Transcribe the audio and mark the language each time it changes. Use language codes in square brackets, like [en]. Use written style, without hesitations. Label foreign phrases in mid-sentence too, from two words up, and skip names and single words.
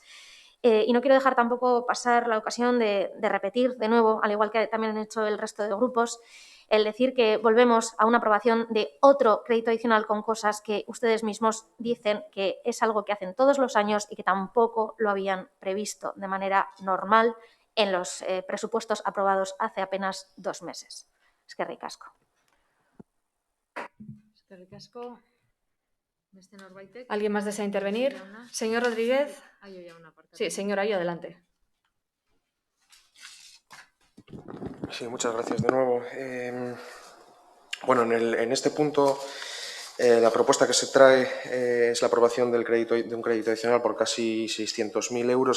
[es] Y no quiero dejar tampoco pasar la ocasión de repetir de nuevo, al igual que también han hecho el resto de grupos, el decir que volvemos a una aprobación de otro crédito adicional con cosas que ustedes mismos dicen que es algo que hacen todos los años y que tampoco lo habían previsto de manera normal en los presupuestos aprobados hace apenas 2 meses. [eu] Eskerrik asko. Eskerrik asko. [es] ¿Alguien más desea intervenir? Señor Rodríguez. Sí, señora, ahí adelante. Sí, muchas gracias de nuevo. Bueno, en este punto La propuesta que se trae es la aprobación de un crédito adicional por casi 600.000 euros